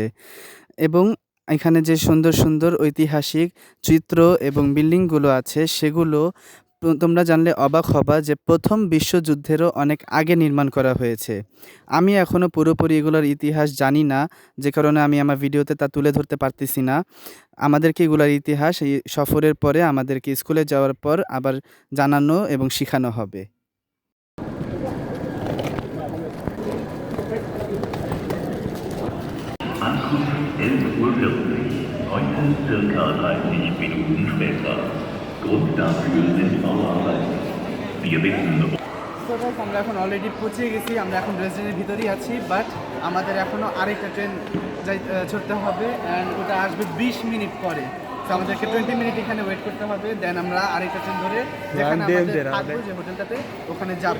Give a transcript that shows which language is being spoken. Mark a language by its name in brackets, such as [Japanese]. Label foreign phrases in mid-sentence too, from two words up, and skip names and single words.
[Bangla] এবং এখানে যে সুন্দর সুন্দর ঐতিহাসিক চিত্র এবং বিল্ডিংগুলো আছে সেগুলো তোমরা জানলে অবাক হবা যে প্রথম বিশ্বযুদ্ধেরও অনেক আগে নির্মাণ করা হয়েছে। আমি এখনও পুরোপুরি এগুলোর ইতিহাস জানি না, যে কারণে আমি আমার ভিডিওতে তা তুলে ধরতে পারতেছি না। আমাদেরকে এগুলোর ইতিহাস এই সফরের পরে আমাদেরকে স্কুলে যাওয়ার পর আবার জানানো এবং শেখানো হবে। [German] Ankunft 11:40 Uhr, heute circa 30 Minuten später. Grund dafür sind Bauarbeiten. Wir bitten [Bangla] আমরা এখন অলরেডি পৌঁছে গেছি, আমরা এখন ড্রেসডেনের ভিতরেই আছি, বাট আমাদের এখনও আরেকটা ট্রেন ছুটতে হবে অ্যান্ড ওটা আসবে 20 মিনিট পরে। তো আমাদেরকে 20 মিনিট এখানে ওয়েট করতে হবে, দেন আমরা আরেকটা ট্রেন ধরে যেখানে আমাদের থাকবো যে হোটেলটাতে ওখানে যাবো।